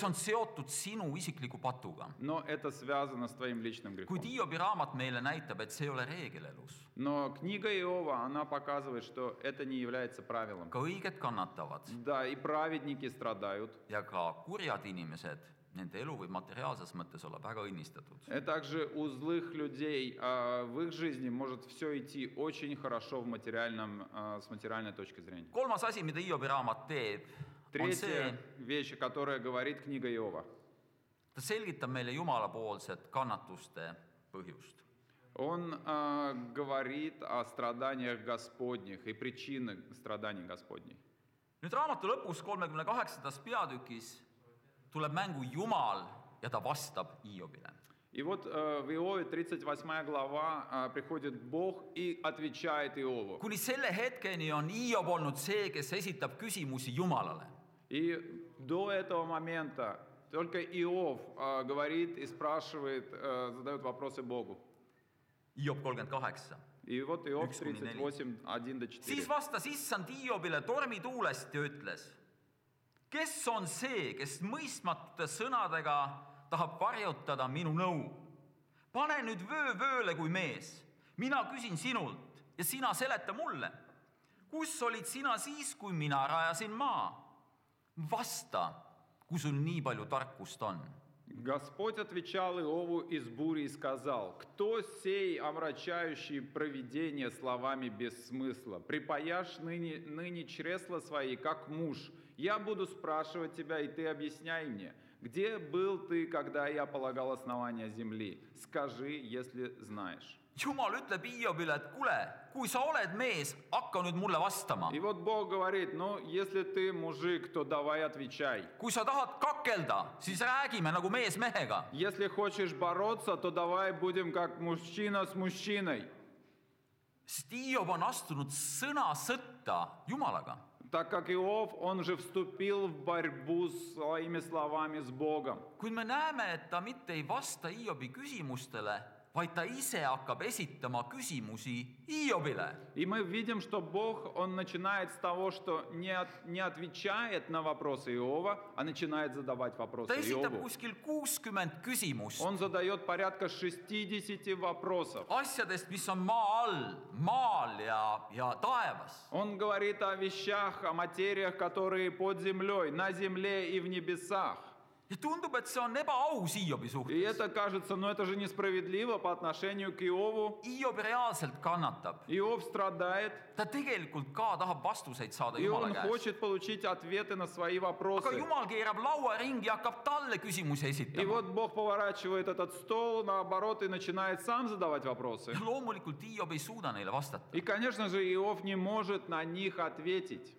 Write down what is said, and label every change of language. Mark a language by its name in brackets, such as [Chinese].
[Estonian] see on seotud sinu isikliku patuga. [Russian] Но это связано с твоим личным грехом. [Estonian] Kuid Hiobi raamat meile näitab, et see ei ole reegel elus. [Russian] Но книга Иова, она показывает, что это не является правилом. [Estonian] Ka õiged kannatavad [Russian] Да, и праведники страдают. [Estonian] ja ka kurjad inimesed, nende elu võib materiaalses mõttes olla väga õnnistatud. [Russian] И также у злых людей в их жизни может все идти очень хорошо с материальной точки зрения. [Estonian] Kolmas asi, mida Hiobi raamat teeb, on see, [Russian] Третья вещь, которая говорит книга Иова. [Estonian] ta selgitab meile Jumalapoolset kannatuste põhjust. [Russian] Он говорит о страданиях Господних и причинах страданий Господних. [Estonian] Nüüd raamatu lõpus 38. peatükis tuleb mängu Jumal ja ta vastab Hiobile. [Russian] И вот в Иове 38 глава приходит Бог и отвечает Иову. [Estonian] Kuni selle hetkeni on Hiob olnud see, kes esitab küsimusi Jumalale. [Russian] И до этого момента только Иов говорит и спрашивает, задает вопросы Богу. [Estonian] Hiob 38. [Russian] И вот Иов 1-4. 38, 1-4. [Estonian] Siis vastas issand Hiobile tormituulest ja ütles, kes on see, kes mõistmatute sõnadega tahab varjutada minu nõu? Pane nüüd vöö vööle kui mees. Mina küsin sinult ja sina seleta mulle. kus olid sina siis, kui mina rajasin maa? Vasta, kui sul nii palju tarkust on. [Russian] Господь отвечал Иову из бури и сказал: «Кто сей, омрачающий провидение словами без смысла? Припаяшь ныне чресла свои, как муж. Я буду спрашивать тебя, и ты объясняй мне. Где был ты, когда я полагал основания земли? Скажи, если знаешь». [Estonian] Jumal ütleb Hiobile, et kuule, kui sa oled mees, hakka nüüd mulle vastama. [Russian] И вот Бог говорит: ну, если ты мужик, то давай отвечай. [Estonian] Kui sa tahad kakelda, siis räägime nagu mees mehega. [Russian] Если хочешь бороться, то давай будем как мужчина с мужчиной. [Estonian] Sest Hiob on astunud sõnasõtta Jumalaga. [Russian] Так как Иов, он же вступил в борьбу своими словами с Богом. [Estonian] Kuid me näeme, et ta mitte ei vasta Hiobi küsimustele, vaid ta ise hakkab esitama küsimusi Hiobile. [Russian] И мы видим, что Бог, он начинает с того, что не отвечает на вопросы Иова, а начинает задавать вопросы [Estonian] Ta esitab [Russian] Иову. [Estonian] kuskil 60 küsimust [Russian] Он задает порядка 60 вопросов. [Estonian] asjadest, mis on maa all, maal ja taevas. [Russian] Он говорит о вещах, о материях, которые под землей, на земле и в небесах. [Estonian] Ja tundub, et see on ebaaus Hiobi [Russian] И [Estonian] suhtes. [Russian] это кажется, ну это же несправедливо по отношению к Иову. [Estonian] Hiob reaalselt kannatab. [Russian] Иов страдает, [Estonian] Ta tegelikult ka tahab vastuseid saada [Russian] и [Estonian] Jumala [Russian] он [Estonian] käest. [Russian] хочет получить ответы на свои [Estonian] Aga [Russian] вопросы. [Estonian] Jumal keerab laua ringi ja hakkab talle küsimusi [Russian] И [Estonian] esitama. [Russian] вот Бог поворачивает этот стол наоборот и начинает сам задавать вопросы. [Estonian] Ja loomulikult Hiob ei suuda neile vastata. [Russian] И, конечно же, Иов не может на них ответить.